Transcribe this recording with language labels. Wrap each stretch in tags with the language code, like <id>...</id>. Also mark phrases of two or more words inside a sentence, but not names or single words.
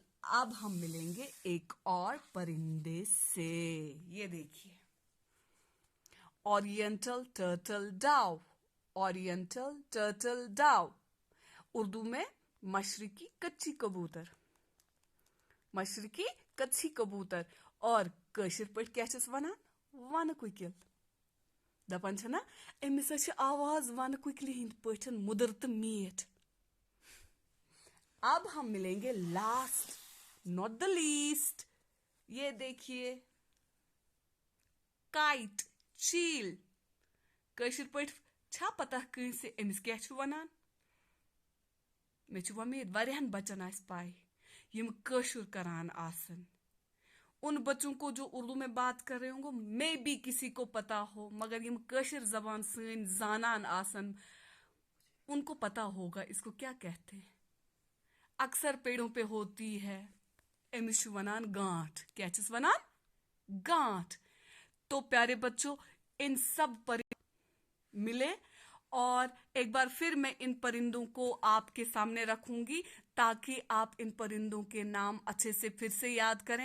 <hi>अब हम मिलेंगे एक और परिंदे से। ये देखिए,</hi> <en>Oriental turtle dove, Oriental turtle dove,</en> <hi>उर्दू में मशरकी कच्ची कबूतर, मशरकी कच्ची कबूतर,</hi> <ks>और कशिर पट क्या छस वनान? वन कुकिल। दपन छ ना अमिस छ आवाज वन कुकिल हिंद पठन मुदर तो मीठ।</ks> <hi>अब हम मिलेंगे</hi> <en>last, not the least.</en> <hi>ये देखिए, काइट, चील,</hi> <ks>कशिर पट छा पता कंसे अमिस क्या छु वनान? मे छु उम्मीद वारियाहन बच्चन आस पाई यम कशिर करान आसन।</ks> <hi>उन बच्चों को जो उर्दू में बात कर रहे होंगे, मे भी किसी को पता हो,</hi> <ks>मगर यम कशिर जबान सन जानान आसन,</ks> <hi>उनको पता होगा इसको क्या कहते हैं। अक्सर पेड़ों पे होती है,</hi> <ks>एमिश वनान गांठ। क्या चीज वनान? गांठ।</ks> <hi>तो प्यारे बच्चों, इन सब परिंदों मिले, और एक बार फिर मैं इन परिंदों को आपके सामने रखूंगी ताकि आप इन परिंदों के नाम अच्छे से फिर से याद करें।</hi>